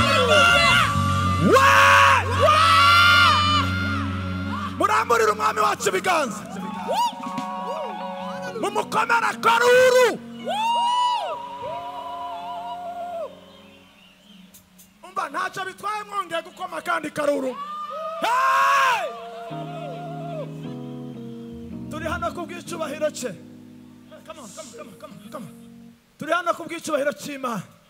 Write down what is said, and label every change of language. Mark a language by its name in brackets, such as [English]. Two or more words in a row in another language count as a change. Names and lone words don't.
[Kinyarwanda] Muramburira umwami wacu ibiganza, mumukomera akaruru. Umva ntacyo bitwaye mwongeye gukoma kandi karuru. Hey! Turi hano kubw'icyubahiro cye. [English] Come on, come on, come on, come on, come on. [Kinyarwanda] Turi hano kubw'icyubahiro cy'Imana.